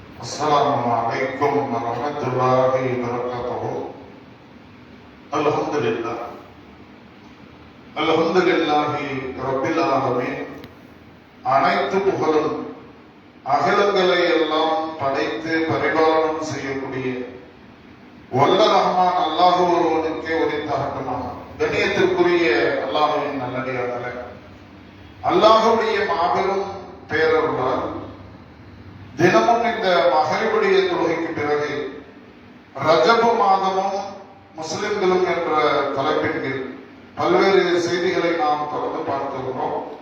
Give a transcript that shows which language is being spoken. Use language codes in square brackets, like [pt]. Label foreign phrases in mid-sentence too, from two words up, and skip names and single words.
[ar] السلام عليكم ورحمة الله وبركاته. الحمد لله رب العالمين. [ta] அனைத்து புகழும் அகிலங்களை எல்லாம் படைத்து பரிபாலனம் செய்யக்கூடிய வல்ல ரஹ்மான் அல்லாஹ் ஒருவனுக்கே உரித்தாகட்டுமாக. கண்ணியத்திற்குரிய அல்லாஹ்வின் நல்லடியார்களே, அல்லாஹ்வுடைய மாபெரும் பேரருளால் தினமும் இந்த மகரிபுடைய தொழுகைக்கு பிறகு ரஜபு மாதமும் முஸ்லிம்களும் என்ற தலைப்பின் கீழ் பல்வேறு செய்திகளை நாம் தொடர்ந்து பார்த்துகிறோம்.